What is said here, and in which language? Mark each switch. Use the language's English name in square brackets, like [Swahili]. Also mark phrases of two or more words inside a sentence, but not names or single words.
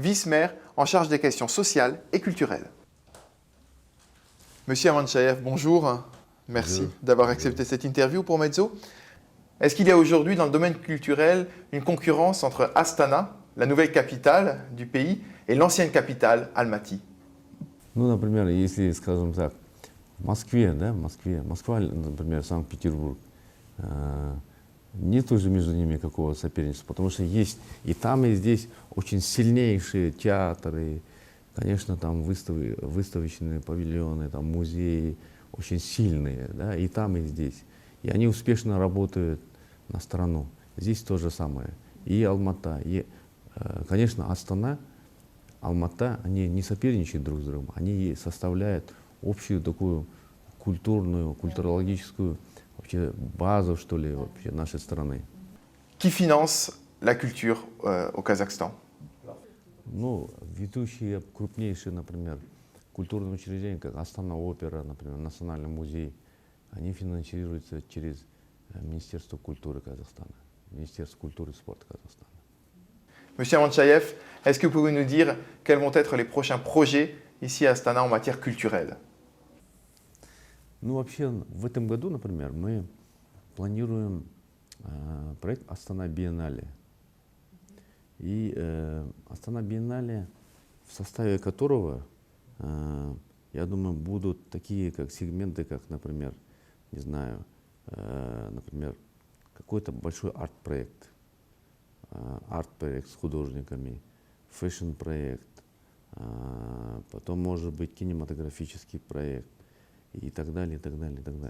[French] vice-maire en charge des questions sociales et culturelles. Monsieur Avantchayev, bonjour. Merci d'avoir accepté cette interview pour Mezzo. Est-ce qu'il y a aujourd'hui dans le domaine culturel une concurrence entre Astana, la nouvelle capitale du pays, et l'ancienne capitale, Almaty? [Russian] Ну, например, если, скажем так, в Москве, да, Москва, например, Санкт-Петербург, нет уже между ними какого соперничества, потому что есть и там, и здесь очень сильнейшие театры, конечно, там выставочные павильоны, там музеи очень сильные, да, и там, и здесь. И они успешно работают на страну. Здесь то же самое. И Алмата, и, конечно, Астана, Алмата, они не соперничают друг с другом, они составляют общую такую культурную, культурологическую вообще базу, что ли, вообще нашей страны. [French] Qui finance la culture au Kazakhstan? [Russian] Ну, ведущие крупнейшие, например, культурные учреждения, как Астана опера, например, Национальный музей, они финансируются через Министерство культуры Казахстана, Министерство культуры и спорта Казахстана. [French] Monsieur Avantchayev, est-ce que vous pouvez nous dire quels vont être les prochains projets ici à Astana en matière culturelle? [Russian] Ну, вообще, в этом году, например, мы планируем проект Астана Биеннале. И Астана Биеннале, в составе которого, я думаю, будут такие как сегменты, как, например, не знаю, например, какой-то большой арт-проект с художниками, фэшн-проект, потом, может быть, кинематографический проект и так далее, и так далее, и так далее.